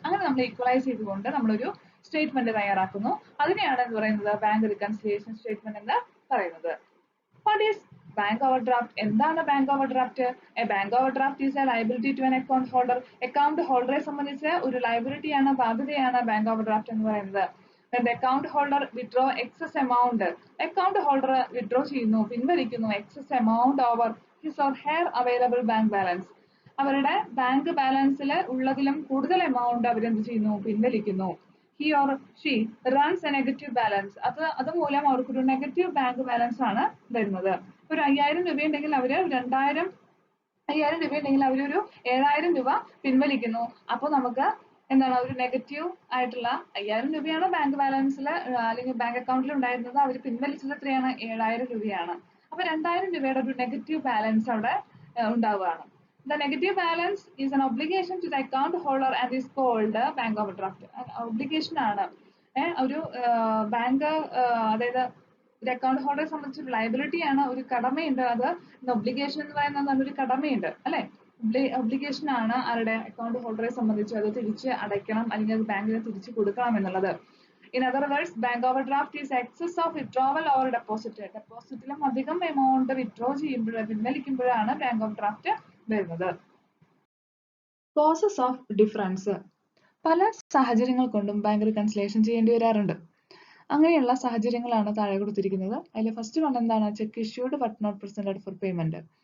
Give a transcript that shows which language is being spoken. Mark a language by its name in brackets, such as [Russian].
[Malayalam] അങ്ങനെ നമ്മൾ ഈക്വലൈസ് ചെയ്തുകൊണ്ട് നമ്മളൊരു സ്റ്റേറ്റ്മെന്റ് തയ്യാറാക്കുന്നു. അതിനെയാണ് എന്ന് പറയുന്നത് ബാങ്ക് റിക്കൺസിലിയേഷൻ സ്റ്റേറ്റ്മെന്റ് എന്ന് പറയുന്നത്. [English] What is bank overdraft? [Malayalam] എന്താണ് bank over draft? [English] A bank overdraft is a liability to an account holder. [Malayalam] Account ഹോൾഡറെ സംബന്ധിച്ച് ഒരു ലയബിലിറ്റിയാണ്, ബാധ്യതയാണ് ബാങ്ക് ഓവർ ഡ്രാഫ്റ്റ് എന്ന് പറയുന്നത്. [English] When the account holder withdraw excess amount, [Malayalam] account holder withdraw ചെയ്യുന്നു, പിൻവലിക്കുന്നു [English] Excess amount over his or her available bank balance. [Malayalam] അവരുടെ bank ബാലൻസിൽ ഉള്ളതിലും കൂടുതൽ amount അവരെന്ത് ചെയ്യുന്നു, പിൻവലിക്കുന്നു. [English] He or she runs a negative balance. [Malayalam] അത് മൂലം അവർക്കൊരു നെഗറ്റീവ് ബാങ്ക് ബാലൻസ് ആണ് വരുന്നത്. ഒരു 5000 രൂപയുണ്ടെങ്കിൽ അവര് 5000 രൂപയുണ്ടെങ്കിൽ അവരൊരു 7000 രൂപ പിൻവലിക്കുന്നു. അപ്പോൾ നമുക്ക് എന്താണ്, ഒരു നെഗറ്റീവ് ആയിട്ടുള്ള 5000 രൂപയാണ് ബാങ്ക് ബാലൻസിൽ അല്ലെങ്കിൽ ബാങ്ക് അക്കൗണ്ടിൽ ഉണ്ടായിരുന്നത്. അവർ പിൻവലിച്ചത് എത്രയാണ്, 7000 രൂപയാണ്. അപ്പൊ 2000 രൂപയുടെ ഒരു നെഗറ്റീവ് ബാലൻസ് അവിടെ ഉണ്ടാവുകയാണ്. [English] The negative balance is an obligation to the account holder and is called bank overdraft. [Malayalam] Obligation ആണ്, ഒരു ബാങ്ക്, അതായത് ഒരു അക്കൗണ്ട് ഹോൾഡറെ സംബന്ധിച്ച് ഒരു ലയബിലിറ്റി ആണ്, ഒരു കടമയുണ്ട്. അത് ഒബ്ലിഗേഷൻ എന്ന് പറയുന്നത് ഒരു കടമയുണ്ട് അല്ലെ. ഒബ്ലിഗേഷൻ ആണ് ആരുടെ, അക്കൗണ്ട് ഹോൾഡറെ സംബന്ധിച്ച് അത് തിരിച്ച് അടയ്ക്കണം അല്ലെങ്കിൽ അത് ബാങ്കിന് തിരിച്ചു കൊടുക്കണം എന്നുള്ളത്. [English] In other words, bank overdraft is excess of withdrawal or deposit. [Malayalam] ഡെപ്പോസിറ്റിലും അധികം എമൗണ്ട് വിഡ്രോ ചെയ്യുമ്പോൾ, പിൻവലിക്കുമ്പോഴാണ് ബാങ്ക് ഓവർഡ്രാഫ്റ്റ് വരുന്നത്. [English] Causes of difference. [Malayalam] പല സാഹചര്യങ്ങൾ കൊണ്ടും ബാങ്ക് റിക്കൺസിലിയേഷൻ ചെയ്യേണ്ടി വരാറുണ്ട്. അങ്ങനെയുള്ള സാഹചര്യങ്ങളാണ് താഴെ കൊടുത്തിരിക്കുന്നത്. അതിൽ ഫസ്റ്റ് വൺ എന്താണ്, [English] Cheque issued but not presented for payment.